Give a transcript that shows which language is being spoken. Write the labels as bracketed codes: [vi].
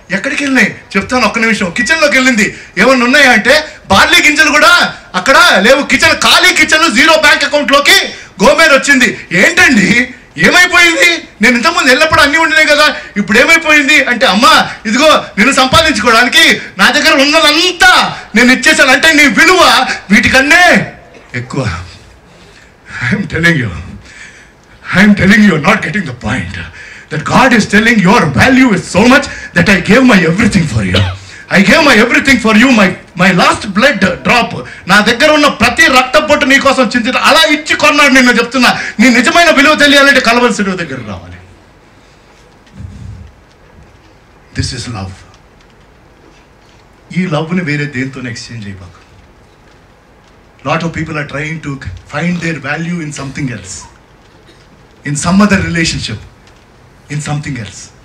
[te] ఎక్కడికి వెళ్ళినాయి చెప్తాను, ఒక్క నిమిషం. కిచెన్లోకి వెళ్ళింది. ఏమన్నా ఉన్నాయా అంటే బార్లీ గింజలు కూడా అక్కడ లేవు. కిచెన్ ఖాళీ, కిచెన్ 0 బ్యాంక్ అకౌంట్లోకి గోమేర్ వచ్చింది. ఏంటండి ఏమైపోయింది? నేను ఇంతకుముందు వెళ్ళినప్పుడు అన్నీ ఉండినాయి కదా, ఇప్పుడు ఏమైపోయింది అంటే, అమ్మా ఇదిగో నేను సంపాదించుకోవడానికి నా దగ్గర ఉన్నదంతా నేను ఇచ్చేసాను. అంటే నీ విలువ వీటికన్నే ఎక్కువ. [en] I'm telling you, not getting the point. That God is telling your value is so much that I gave my everything for you. I gave my everything for you, my last blood drop. [te] నా దగ్గర ఉన్న ప్రతి రక్తపొట్టు నీ కోసం చింతిత అలా ఇచ్చి కొన్నాడు. నేను చెప్తున్నా, నీ నిజమైన విలువ తెలియాలంటే కలవరి శిలువ దగ్గర రావాలి. [en] This is love. [te] ఈ లవ్ని వేరే దేంతో exchange అయిపోక. [en] Lot of people are trying to find their value in something else, in some other relationship, in something else.